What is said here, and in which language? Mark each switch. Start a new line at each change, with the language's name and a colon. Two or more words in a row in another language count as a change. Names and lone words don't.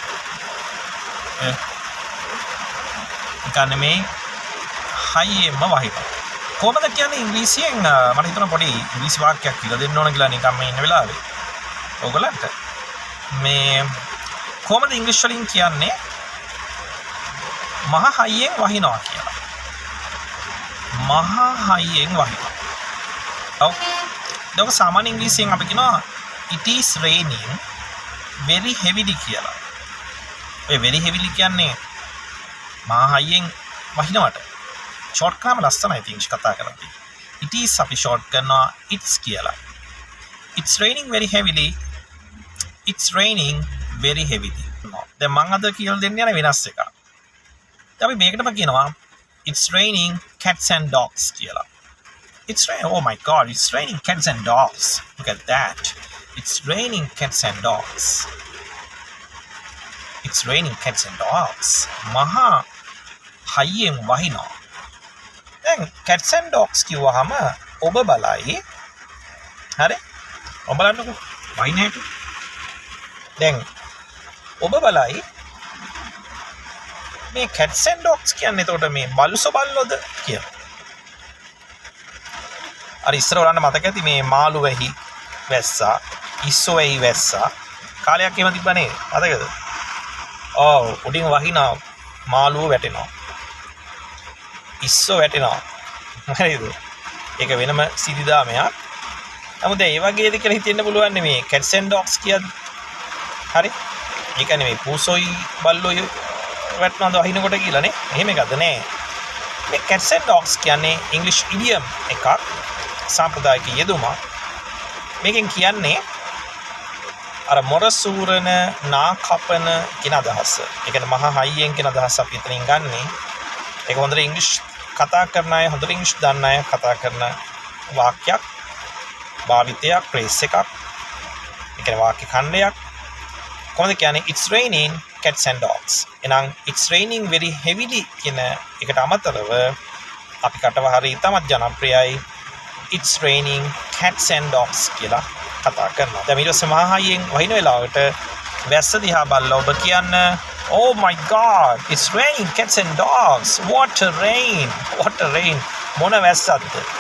Sinhala: නිකන් මේ හයියෙන්ම වහිනවා කොහොමද කියන්නේ ඉංග්‍රීසියෙන් මට හිතුණා පොඩි ඉංග්‍රීසි වාක්‍යයක් කියලා දෙන්න ඕන කියලා නිකන් මේ ඉන්න වෙලාවේ. ඔයගොල්ලන්ට මේ කොහොමද ඉංග්‍රීසි වලින් කියන්නේ මහ හයියෙන් වහිනවා කියලා. මහ හයියෙන් වහිනවා. ඔව්. ඒක සාමාන්‍ය ඉංග්‍රීසියෙන් අපි කියනවා
English: it is raining very heavily
Sinhala: කියලා. ඒ
English: very heavily
Sinhala: කියන්නේ මහ හයියෙන් වහිනවට. short කරාම ලස්සනයි ඉතින් කතා කරද්දී.
English: It is
Sinhala: අපි short කරනවා it's කියලා.
English: It's raining very heavily. It's raining very heavily.
Sinhala: දැන් මම අද කියලා දෙන්න යන වෙනස් එකක්. දැන් අපි මේකටම කියනවා
English: it's raining cats and dogs
Sinhala: කියලා.
English: It's raining. Oh my god, it's raining cats and dogs. Look at that. It's raining cats and dogs. It's raining cats and dogs.
Sinhala: මහා හයියෙන් වහිනවා. දැන්
English: cats and dogs
Sinhala: කිව්වහම ඔබ බලයි හරි ඔබ බලන්නකෝ වයින් හැටි දැන් ඔබ බලයි මේ
English: cats and dogs
Sinhala: කියන්නේ එතකොට මේ බලුස බල්ලොද කියලා අර ඉස්සර ඔයාලට මතක ඇති මේ මාළු වෙහි වැස්සා ඉස්සෝ වෙහි වැස්සා කාලයක් එහෙම තිබ්බනේ මතකද ඔව් උඩින් වහිනා මාළුව වැටෙනවා ඉස්සෝ වැටෙනවා හරිද ඒක වෙනම සිදිදාමයක් නමුත් ඒ වගේද කියලා හිතෙන්න පුළුවන් මේ
English: cats and dogs
Sinhala: කියන්නේ හරි ඒ කියන්නේ මේ පූසොයි බල්ලොයි වැටෙනවද වහිනකොට කියලා නේ එහෙම එකක්ද නෑ මේ cats
English: and dogs
Sinhala: කියන්නේ
English: English idiom
Sinhala: එකක් සාම්ප්‍රදායික යෙදුමක් මේකෙන් කියන්නේ අර මොරසූරන නා කපන කියන අදහස ඒ කියන්නේ මහා හයියෙන් කියන අදහස අපි එතනින් ගන්නේ ඒක හොඳට ඉංග්‍රීසි කතා කරන අය හොඳට ඉංග්‍රීසි දන්න අය කතා කරන වාක්‍යයක් භාවිතයක් ෆ්‍රේස් එකක් ඒ කියන්නේ වාක්‍ය ඛණ්ඩයක් කොහොමද කියන්නේ
English: it's raining cats and dogs
Sinhala: එහෙනම්
English: it's raining very heavily
Sinhala: කියන එකට අමතරව අපි කටව හරිය තමත් ජනප්‍රියයි
English: it's raining cats and dogs
Sinhala: කියලා කතා කරනවා දැන් ඊට පස්සේ මහා හයියෙන් වහින වෙලාවට වැස්ස දිහා බලලා ඔබ කියන්න
English: oh my god it's raining cats and dogs what a rain
Sinhala: මොන වැස්සක්ද